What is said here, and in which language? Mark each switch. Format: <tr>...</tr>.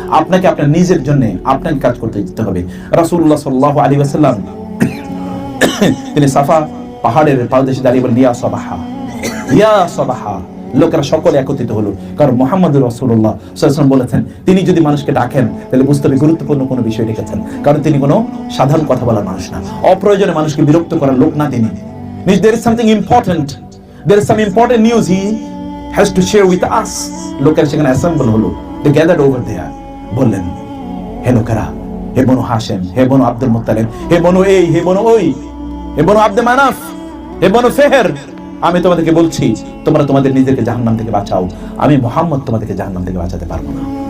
<bn>আপনাকে আপনার নিজের জন্য আপনার কাজ করতে যেতে হবে। রাসূলুল্লাহ সাল্লাল্লাহু আলাইহি ওয়াসাল্লাম তিনি সাফা পাহাড়ের পাদদেশে দাঁড়িয়ে বলেন, ইয়া সাবাহা, ইয়া সাবাহা। লোকেরা সকলে একত্রিত হলো, কারণ মুহাম্মদুর রাসূলুল্লাহ সাল্লাল্লাহু আলাইহি ওয়াসাল্লাম বলেছেন, তিনি যদি মানুষকে ডাকেন তাহলে বুঝতে হবে গুরুত্বপূর্ণ কোনো বিষয় ডেকেছেন, কারণ তিনি কোনো সাধারণ কথা বলার মানুষ না, অপ্রয়োজনে মানুষকে বিরক্ত করার লোক না তিনি।</bn> <en>There is something important, there is some important news he has to share with us.</en> <bn>লোকেরা সেখানে অ্যাসেম্বল হলো,</bn> <en>they gathered over there,</en> <bn>বললেন, হে লোকেরা, হে বনু হাশেম, হে বনু আব্দুল মুত্তালিব, হে বনু এই, হে বনু ওই, হে বনু আব্দে মানাফ, হে বনু ফেহের, আমি তোমাদেরকে বলছি, তোমরা তোমাদের নিজেকে জাহান্নাম থেকে বাঁচাও, আমি মুহাম্মদ তোমাদেরকে জাহান্নাম থেকে বাঁচাতে পারবো না।</bn>